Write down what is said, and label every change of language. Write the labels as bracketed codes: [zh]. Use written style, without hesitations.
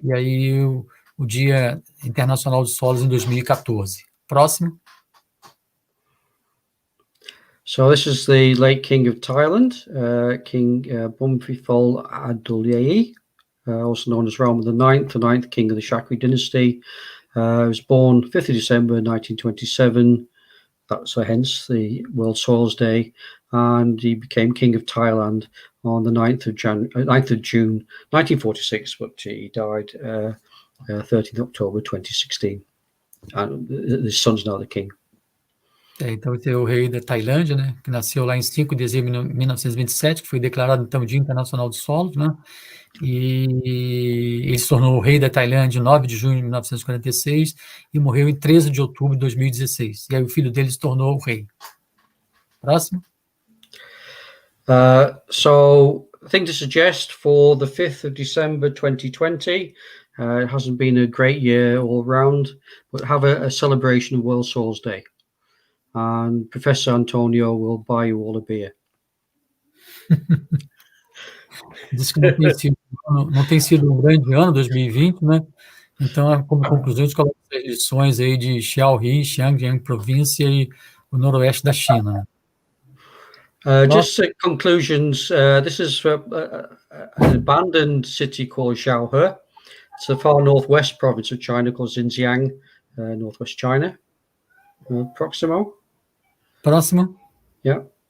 [pt] E aí o Dia Internacional dos Solos em 2014. Próximo. [en] So this is the late King of Thailand, King Bumipol Adulyadej, also known as Rama IX, the ninth king of the Shakri dynasty. He was born 5th of December 1927. So hence the World Soils Day, and he became King of Thailand on the 9th of June 1946, but he died 13th October 2016. And his son's now the king. [pt] Então, esse é o rei da Tailândia, né, que nasceu lá em 5 de dezembro de 1927, que foi declarado, então, o Dia Internacional dos Solos, né, e ele se tornou o rei da Tailândia em 9 de junho de 1946 e morreu em 13 de outubro de 2016. E aí o filho dele se tornou o rei. Próximo. [en] So, I think to suggest for the 5th of December 2020, it hasn't been a great year all round, but have a celebration of World Soils Day. And Professor Antonio will buy you all a beer. [pt] Diz que não tem sido um grande ano, 2020, né? Então, como conclusão, a gente coloca as lições aí de Xiaohi, Xiangjiang província e o noroeste da China. [en] Just conclusions. This is an abandoned city called Xiaohe. It's the far northwest province of China called Xinjiang, northwest China. [pt] Próximo. [en] Yeah.